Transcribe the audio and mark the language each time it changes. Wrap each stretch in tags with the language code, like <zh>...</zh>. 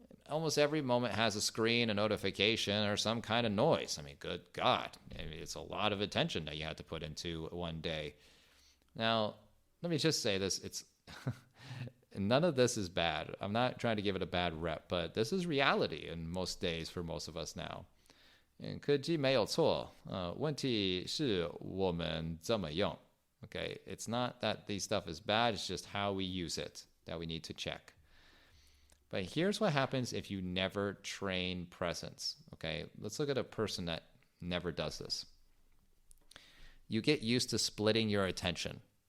<en>Almost every moment has a screen, a notification, or some kind of noise. I mean, good God. It's a lot of attention that you have to put into one day. Now, let me just say this. It's none of this is bad. I'm not trying to give it a bad rep, but this is reality in most days for most of us now.</en> <zh>科技没有错，问题是我们怎么用。</zh> <en>Okay, it's not that this stuff is bad, it's just how we use it that we need to check. But here's what happens if you never train presence. Okay, let's look at a person that never does this. You get used to splitting your attention.</en>